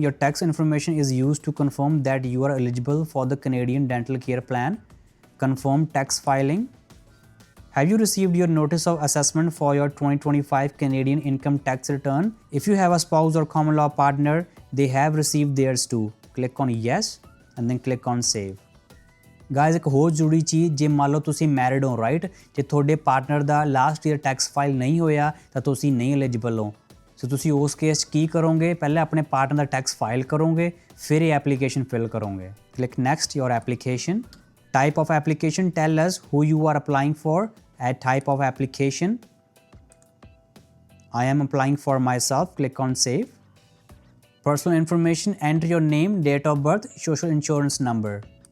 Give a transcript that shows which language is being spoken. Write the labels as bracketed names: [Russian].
[English] Your tax information is used to confirm that you are eligible for the Canadian dental care plan. Confirm tax filing. Have you received your notice of assessment for your 2025 Canadian income tax return? If you have a spouse or common law partner, they have received theirs too. Click on yes and then click on save. [Punjabi] Guys, ਇੱਕ ਹੋਰ ਜ਼ਰੂਰੀ ਚੀਜ਼, ਜੇ ਮੰਨ ਲਓ ਤੁਸੀਂ married ਹੋ right, ਜੇ ਤੁਹਾਡੇ ਪਾਰਟਨਰ ਦਾ ਲਾਸਟ ਈਅਰ ਟੈਕਸ ਫਾਈਲ ਨਹੀਂ ਹੋਇਆ ਤਾਂ ਤੁਸੀਂ ਨਹੀਂ ਐਲੀਜੀਬਲ ਹੋ। ਸੋ ਤੁਸੀਂ ਉਸ ਕੇਸ 'ਚ ਕੀ ਕਰੋਗੇ, ਪਹਿਲੇ ਆਪਣੇ ਪਾਰਟਨਰ ਦਾ ਟੈਕਸ ਫਾਈਲ ਕਰੋਗੇ, ਫਿਰ ਇਹ ਐਪਲੀਕੇਸ਼ਨ ਫਿਲ ਕਰੋਗੇ। [English] Click next your application. Type of application, tell us who you are applying for. Add type of application. I am applying for myself. Click on save. Personal information, enter your name, date of birth, social insurance number.